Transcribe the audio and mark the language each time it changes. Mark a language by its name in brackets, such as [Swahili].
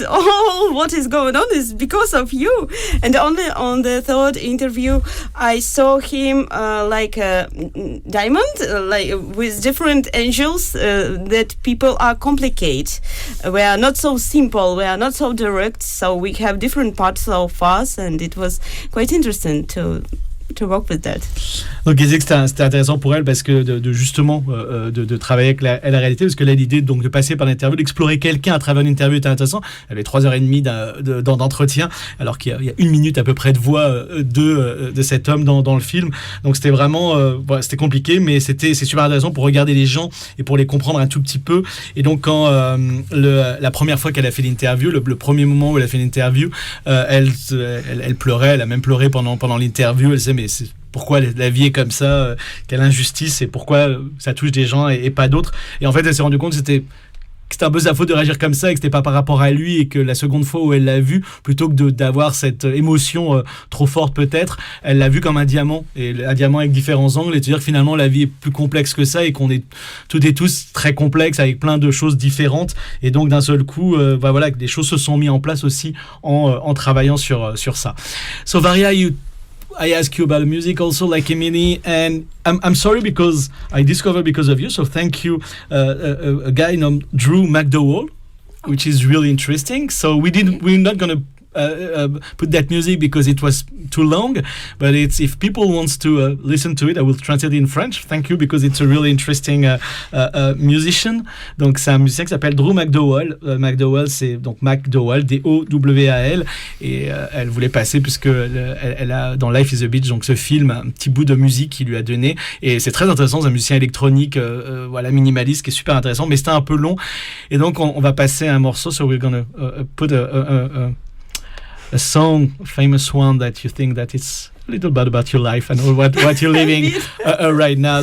[English] All what is going on is because of you. And only on the third interview, I saw him like a diamond, like with different angels. That people are complicated. We are not so simple. We are not so direct. So we have different parts of us, and it was quite interesting to work with that. [French] Donc elle disait que c'était intéressant pour elle, parce que justement de travailler avec la réalité, parce que là l'idée donc de passer par l'interview, d'explorer quelqu'un à travers une interview était intéressant. Elle avait 3h30 d'entretien, alors qu'il y a 1 minute à peu près de voix de cet homme dans le film. Donc c'était vraiment c'était compliqué, mais c'est super intéressant pour regarder les gens et pour les comprendre un tout petit peu. Et donc quand la première fois qu'elle a fait l'interview, le premier moment où elle a fait l'interview, elle pleurait, elle a même pleuré pendant l'interview. Elle disait, mais pourquoi la vie est comme ça, quelle injustice, et pourquoi ça touche des gens et pas d'autres. Et en fait, elle s'est rendue compte que c'était un peu sa faute de réagir comme ça, et que c'était pas par rapport à lui, et que la seconde fois où elle l'a vu, plutôt que d'avoir cette émotion trop forte peut-être, elle l'a vu comme un diamant, et un diamant avec différents angles, et de dire que finalement la vie est plus complexe que ça, et qu'on est toutes et tous très complexes avec plein de choses différentes, et donc d'un seul coup que des choses se sont mises en place aussi en travaillant sur ça. [English] So Varia, I ask you about the music also, like Emily, and I'm sorry because I discovered because of you, so thank you, a guy named Drew McDowell, which is really interesting. So we're not going to put that music because it was too long, but if people wants to listen to it, I will translate it in French. Thank you, because it's a really interesting musician. [French] Donc c'est un musicien qui s'appelle Drew McDowell. McDowell, c'est donc McDowell, D-O-W-A-L, et elle voulait passer, puisque elle a dans Life is a Beach, donc ce film, un petit bout de musique qu'il lui a donné, et c'est très intéressant. C'est un musicien électronique minimaliste, qui est super intéressant, mais c'était un peu long, et donc on va passer un morceau. [English] So we're gonna put a song, a famous one that you think that it's a little bit about your life and what you're living right now.